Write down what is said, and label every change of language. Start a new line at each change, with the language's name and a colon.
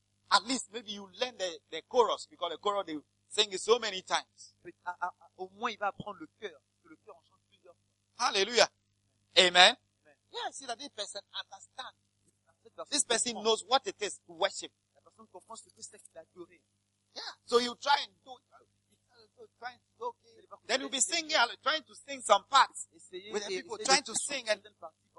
English: At least, maybe you learn the chorus, because the chorus, they sing it so many times.
French: Au moins, il va apprendre le chœur, parce que le chœur en chante plusieurs fois.
English: Hallelujah. Amen. Amen. Yeah, see that this person understands. This person knows what it is to worship.
French: La personne comprend ce que c'est qu'il a adoré.
English: Yeah, so you try and do it. Then you'll be singing, trying to sing some parts. With the people trying to sing and. Yeah.